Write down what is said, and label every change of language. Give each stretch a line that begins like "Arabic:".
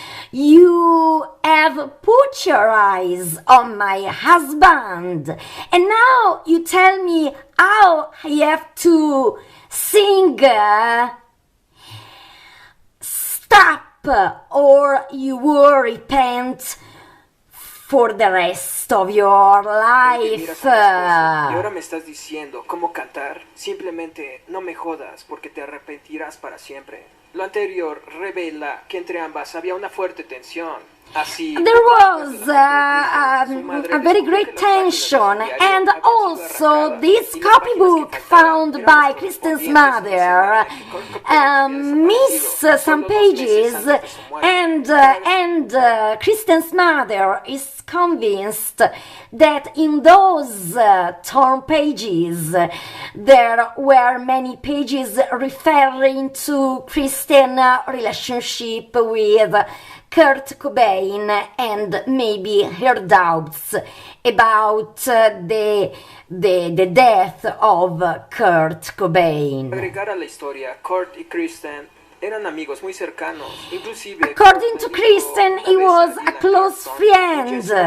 English: You have put your eyes on my husband, and now you tell me how I have to sing. Stop, or you will repent for the rest of your life.
Spanish: Y ahora me estás diciendo cómo cantar. Simplemente no me jodas porque te arrepentirás para siempre. Lo anterior revela que entre ambas había una fuerte tensión.
English: There was a very great tension, and also this copybook found by Kristen's mother missed some pages, and Kristen's mother is convinced that in those torn pages there were many pages referring to Kristen's relationship with Kurt Cobain and maybe her doubts about the death of Kurt Cobain.
Spanish: Agregar a la historia, Kurt y Kristen eran amigos muy cercanos, inclusive.
English: According to Kristen, he was a close friend.